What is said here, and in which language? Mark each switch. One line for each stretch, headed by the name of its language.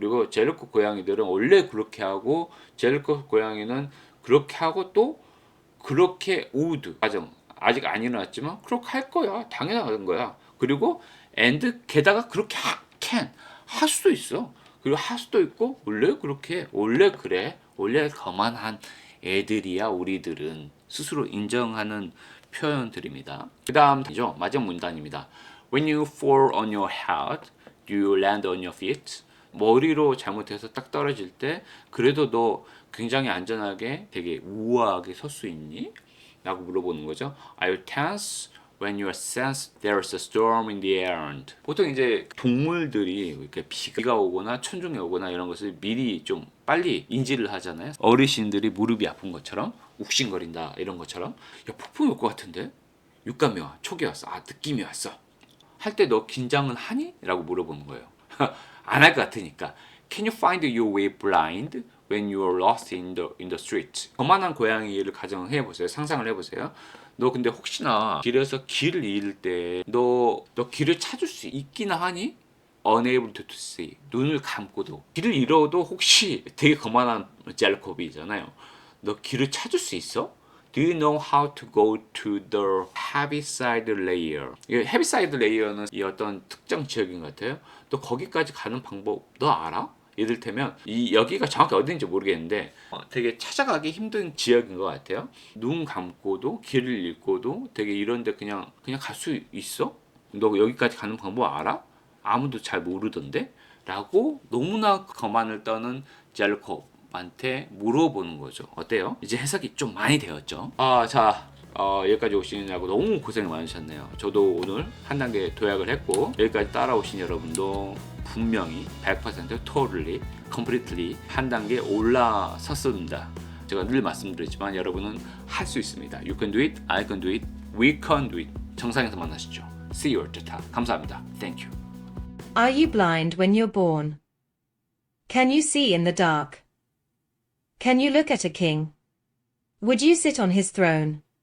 Korean: 그리고 제르콥 고양이들은 원래 그렇게 하고 제르콥 고양이는 그렇게 하고 또 그렇게 would 과정 아직 안 일어났지만 그렇게 할 거야. 당연한 거야. 그리고 and 게다가 그렇게 can 할 수도 있어. 그리고 할 수도 있고 원래 그렇게 원래 그래 원래 거만한 애들이야 우리들은 스스로 인정하는 표현들입니다. 그 다음이죠. 마지막 문단입니다.
English: When you fall on your head, do you land on your feet?
Korean: 머리로 잘못해서 딱 떨어질 때 그래도 너 굉장히 안전하게 되게 우아하게 설 수 있니? 라고 물어보는 거죠.
English: Are you tense? When you sense there's a storm in the air.
Korean: 보통 이제 동물들이 이렇게 비가 오거나 천둥이 오거나 이런 것을 미리 좀 빨리 인지를 하잖아요. 어르신들이 무릎이 아픈 것처럼 욱신거린다 이런 것처럼 야 폭풍이 올 것 같은데 육감이 와 촉이 왔어 느낌이 왔어 할 때 너 긴장은 하니? 라고 물어보는 거예요. 안 할 것 같으니까
English: Can you find your way blind when you are lost in the street?
Korean: 거만한 고양이를 가정해 보세요. 상상을 해보세요. 너 근데 혹시나 길에서 길을 잃을 때 너 길을 찾을 수 있기나 하니?
English: Unable to see.
Korean: 눈을 감고도 길을 잃어도 혹시 되게 거만한 젤코비잖아요. 너 길을 찾을 수 있어?
English: Do you know how to go to the heaviside layer?
Korean: 이 heaviside layer는 이 어떤 특정 지역인 것 같아요. 너 거기까지 가는 방법 너 알아? 이를테면 이 여기가 정확히 어딘지 모르겠는데 되게 찾아가기 힘든 지역인 것 같아요. 눈 감고도 길을 잃고도 되게 이런데 그냥 갈 수 있어? 너 여기까지 가는 방법 알아? 아무도 잘 모르던데? 라고 너무나 거만을 떠는 젤코프한테 물어보는 거죠. 어때요? 이제 해석이 좀 많이 되었죠. 여기까지 오시느냐고 너무 고생 많으셨네요. 저도 오늘 한 단계 도약을 했고 여기까지 따라오신 여러분도 분명히 100%
English: totally, completely
Korean: 한 단계 올라섰습니다. 제가 늘 말씀드리지만 여러분은 할 수 있습니다.
English: You can do it, I can do it, we can do it.
Korean: 정상에서 만나시죠.
English: See you at the top.
Korean: 감사합니다.
English: Thank you. Are you blind when you're born? Can you see in the dark? Can you look at a king? Would you sit on his throne?